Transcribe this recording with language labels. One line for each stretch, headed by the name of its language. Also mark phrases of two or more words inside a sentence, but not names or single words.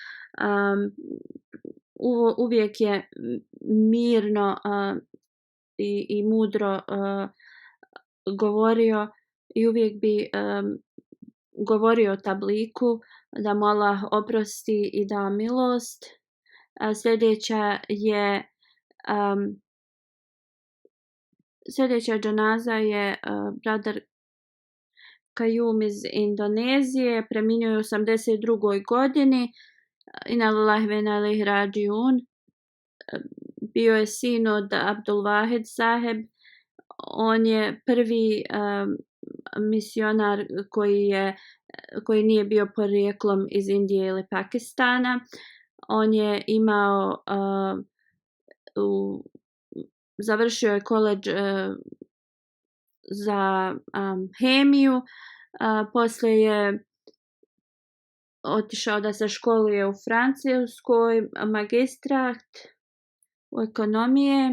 Bosnian: Uvijek je mirno i mudro govorio i uvijek bi govorio tabliku da mu Allah oprosti i da milost. Sljedeća dženaza je Brother Kajum iz Indonezije, preminuo je u 82. godini.
Arabic: إنا لله وإنا إليه راجعون.
Bosnian: Bio je sin od Abdul Wahid Saheb. On je prvi misionar koji nije bio porijeklom iz Indije ili Pakistana. On je imao završio je koledž za hemiju, poslije je otišao da se školuje u Francuskoj, magistrat u ekonomije.